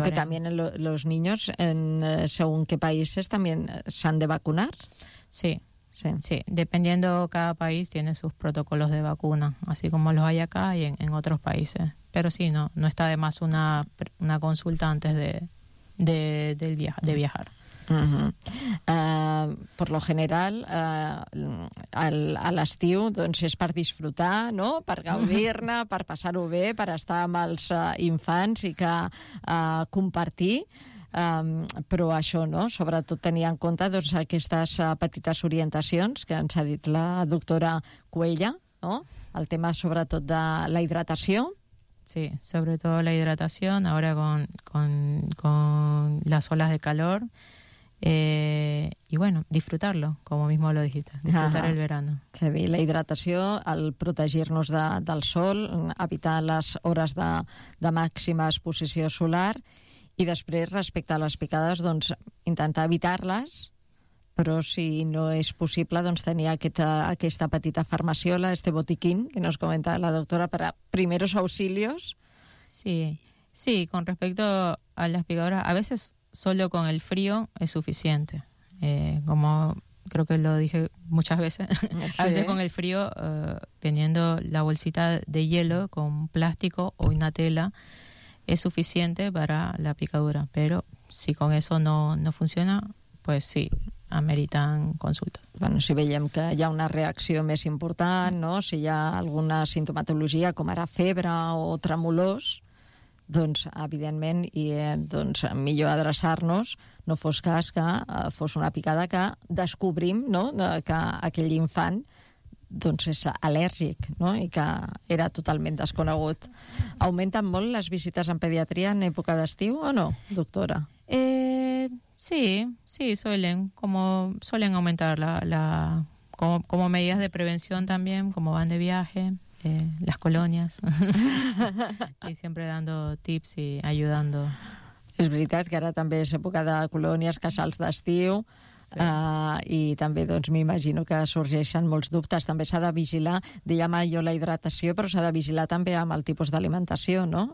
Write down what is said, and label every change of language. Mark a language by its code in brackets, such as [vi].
[es] Porque también los niños, según qué países, también se han de vacunar. Sí. Sí. Sí, dependiendo cada país tiene sus protocolos de vacuna, así como los hay acá y en otros países. Pero sí, no está de más una consulta antes de viajar. Uh-huh. [ca] Por lo general, a l'estiu, doncs, és per disfrutar, no?, per gaudir-ne, per passar-ho bé, per estar amb els infants i que compartir. Però això, no?, sobretot tenir en compte, doncs, aquestes petites orientacions que ens ha dit la doctora Cuella, no?, el tema sobretot de la hidratació. [es] Sí, [ca] sobretot la hidratació, ara [es] con les oles de calor, y bueno, disfrutarlo, como mismo lo dijiste, disfrutar. Ajá. El verano. [ca] És a dir, la hidratació, el protegir-nos del sol, evitar les hores de màxima exposició solar. I després, respecte a les picades, doncs, intentar evitar-les, però si no és possible, doncs, tenir aquesta petita farmaciola, [es] este botiquín, que nos comenta la doctora, [ca] per a [es] primeros auxilios. Sí, sí, con respecto a las picadoras, a veces solo con el frío es suficiente. Como creo que lo dije muchas veces, sí. A veces con el frío, teniendo la bolsita de hielo con plástico o una tela, es suficiente para la picadura, pero si con eso no funciona, pues sí, ameritan consulta. [ca] Bueno, si veiem que hi ha una reacció més important, no?, si hi ha alguna sintomatologia com ara febre o tremolors, doncs evidentment i doncs millor adreçar-nos, no fos cas que fos una picada que descobrim, no?, que aquell infant doncs és al·lèrgic, no?, i que era totalment desconegut. Augmenten molt les visites en pediatria en època d'estiu o no, doctora? [es] Sí, suelen augmentar como medidas de prevención también, como van de viaje, las colonias, y siempre dando tips y ayudando. [ca] És veritat que ara també és època de colònies, casals d'estiu... Sí. I també doncs m'imagino que sorgeixen molts dubtes. També s'ha de vigilar, diguem jo, la hidratació, però s'ha de vigilar també amb el tipus d'alimentació, no?